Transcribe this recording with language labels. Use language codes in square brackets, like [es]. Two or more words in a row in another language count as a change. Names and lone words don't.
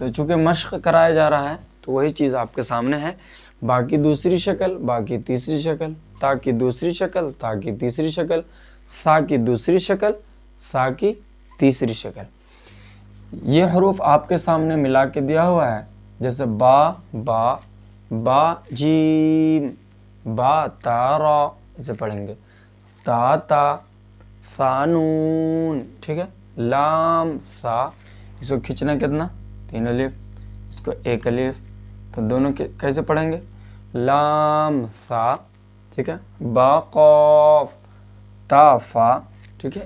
[ur] تو چونکہ مشق کرایا جا رہا ہے تو وہی چیز آپ کے سامنے ہے، باقی دوسری شکل، باقی تیسری شکل، تا کی دوسری شکل، تا کی تیسری شکل، سا کی دوسری شکل، سا کی تیسری شکل۔ یہ حروف آپ کے سامنے ملا کے دیا ہوا ہے، جیسے با با، با جیم، با تا را، اسے پڑھیں گے، تا تا، سا نون، ٹھیک ہے، لام سا، اس کو کھینچنا کتنا؟ 3 الف، اس کو 1 الف، تو دونوں کیسے پڑھیں گے؟ لام سا، ٹھیک ہے، با قاف، تا فا، ٹھیک ہے۔